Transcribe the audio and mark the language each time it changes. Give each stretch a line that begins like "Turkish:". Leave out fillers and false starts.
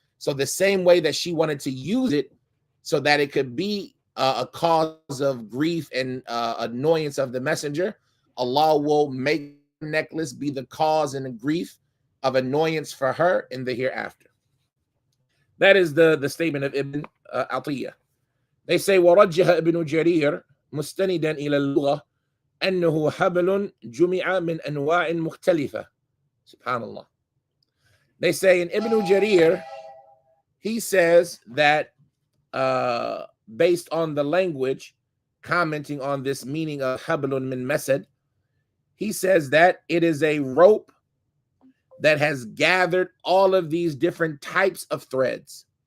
English: So the same way that she wanted to use it so that it could be a cause of grief and annoyance of the messenger, Allah will make the necklace be the cause and the grief of annoyance for her in the hereafter. That is the statement of Ibn Atiyah. They say,
Arabic: وَرَجَّهَ ابن جرير مستندا إلى اللغة أنه حبل جمع من أنواع مختلفة. Subhanallah.
English: They say in Ibn Jarir, he says that based on the language, commenting on this meaning of hablun min masad, he says that it is a rope that has gathered all of these different types of threads.